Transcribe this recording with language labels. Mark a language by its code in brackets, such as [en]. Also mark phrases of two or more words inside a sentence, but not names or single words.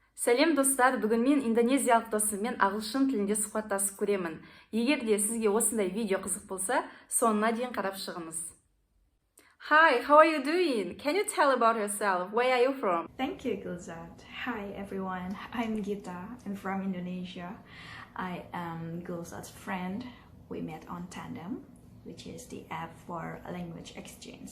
[kk] Сәлем достар, бүгін мен индонезиялық досыммен ағылшын тілінде сұхбаттасып көремін. Егер де сізге осындай видео қызық болса, соңына дейін қарап шығыңыз. [en] Hi, how are you doing? Can you tell about yourself? Where are you from? Thank you, Gulzad. Hi everyone, I'm Gita. I'm from Indonesia. I am Gulzad's friend. We met on Tandem, which is the app for language exchange.